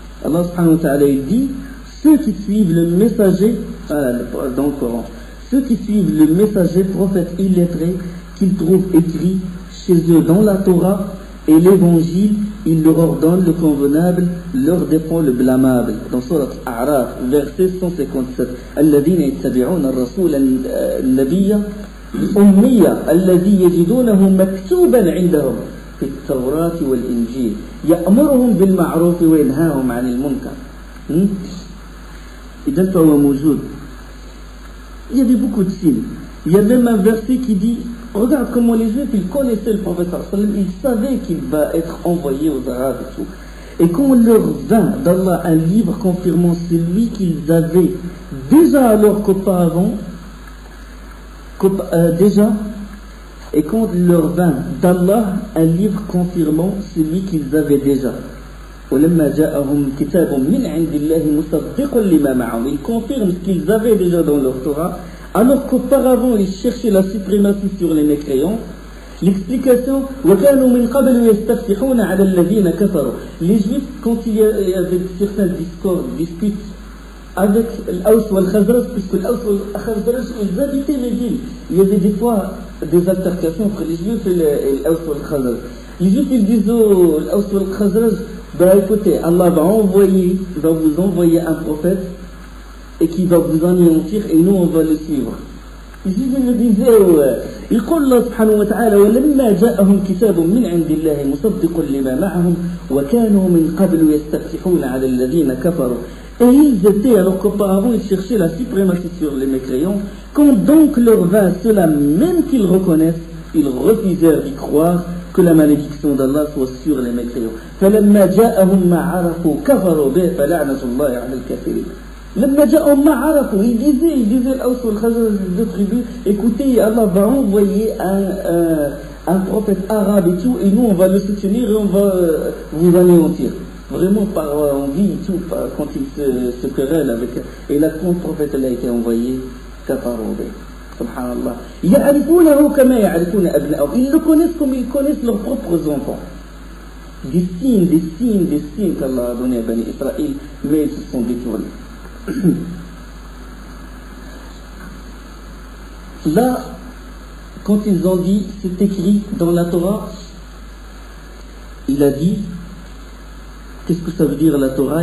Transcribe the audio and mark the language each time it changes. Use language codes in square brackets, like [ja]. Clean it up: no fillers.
[fr] Allah subhanahu wa ta'ala dit, ceux qui suivent le messager, dans le Coran, ceux qui suivent le messager prophète illettré qu'ils trouvent écrit chez eux dans la Torah et l'évangile, il leur ordonne le convenable, leur défend le blâmable. Dans Surat A'raf, verset 157, [ar] الذين يتبعون الرسول النبي الأمي الذي يجدونه مكتوبا عندهم في التوراة والإنجيل يأمرهم بالمعروف وينهاهم عن المنكر. إذا فهو موجود. [fr] Il y avait beaucoup de signes. Il y a même un verset qui dit, regarde comment les Juifs, ils connaissaient le prophète, ils savaient qu'il va être envoyé aux Arabes et tout. Et quand leur vint d'Allah un livre confirmant celui qu'ils avaient déjà alors qu'auparavant, déjà, et quand leur vint d'Allah un livre confirmant celui qu'ils avaient déjà. [ar] ولما جاءهم كتاب من عند الله مصدق لما معهم. [fr] Ils confirment ce qu'ils avaient déjà dans leur Torah, alors qu'auparavant ils cherchaient la suprématie sur les mécréants. L'explication, [ar] وكانوا من قبل يستفتحون على الذين كفروا. [fr] Les Juifs, quand il y avait certains disputes avec l'Aws et le Khazraj, puisque l'Aws et le Khazraj, ils habitaient Médine. Il y avait des fois des altercations entre les Juifs et l'Aws et le Khazraj. Les Juifs, ils disent aux l'Aws et le Khazraj, ben écoutez, Allah va vous envoyer un prophète et qui va vous anéantir et nous on va le suivre. Ici je me disais, [ar] يقول الله سبحانه وتعالى ولما جاءهم كتاب من عند الله مصدق لما معهم وكانوا من قبل يستفتحون على الذين كفروا. [fr] Et ils étaient, alors qu'auparavant ils cherchaient la suprématie sur les mécréants, quand donc leur vint cela même qu'ils reconnaissent, ils refusèrent d'y croire, que la malédiction d'Allah soit sur les mécréants. [ar] فلما جاءهم ما عرفوا كفروا به فلعنة الله على الكافرين. لما جاءهم ما عرفوا, [fr] ils disaient l'Aws et le Khazraj, les deux tribus, écoutez, Allah va envoyer un prophète arabe et tout, et nous on va le soutenir et on va vous anéantir. Vraiment par envie et tout, quand ils se querellent avec. Et là, quand le prophète a été envoyé, [ar] كفروا به. Subhanallah. يعرفونه كما يعرفون أبناءهم. [fr] Ils le connaissent comme ils connaissent leurs propres enfants. Des signes qu'Allah a donné à Bani Israël, mais ils se sont détournés. Là, quand ils ont dit, c'est écrit dans la Torah, il a dit, qu'est-ce que ça veut dire la Torah?